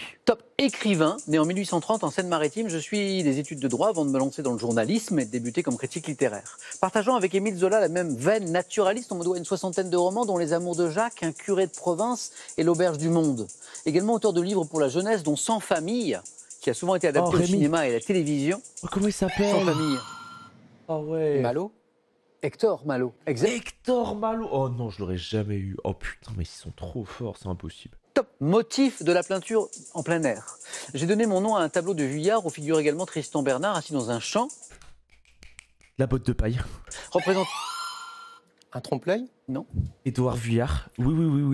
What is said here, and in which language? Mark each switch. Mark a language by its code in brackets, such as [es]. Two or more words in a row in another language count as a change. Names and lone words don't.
[fr] Top écrivain, né en 1830 en Seine-Maritime, je suis des études de droit avant de me lancer dans le journalisme et de débuter comme critique littéraire. Partageant avec Émile Zola la même veine naturaliste, on me doit une 60aine de romans dont Les Amours de Jacques, Un curé de province et L'Auberge du Monde. Également auteur de livres pour la jeunesse dont Sans famille, qui a souvent été adapté au cinéma et à la télévision. Oh, comment il s'appelle? Sans famille. Oh ouais. Malo? Hector Malo. Exact. Hector Malo. Oh non, je l'aurais jamais eu. Oh putain, mais ils sont trop forts, c'est impossible. Top motif de la peinture en plein air. J'ai donné mon nom à un tableau de Vuillard où figure également Tristan Bernard assis dans un champ. La botte de paille. Représente. Un trompe-l'œil? Non. Édouard Vuillard. Oui.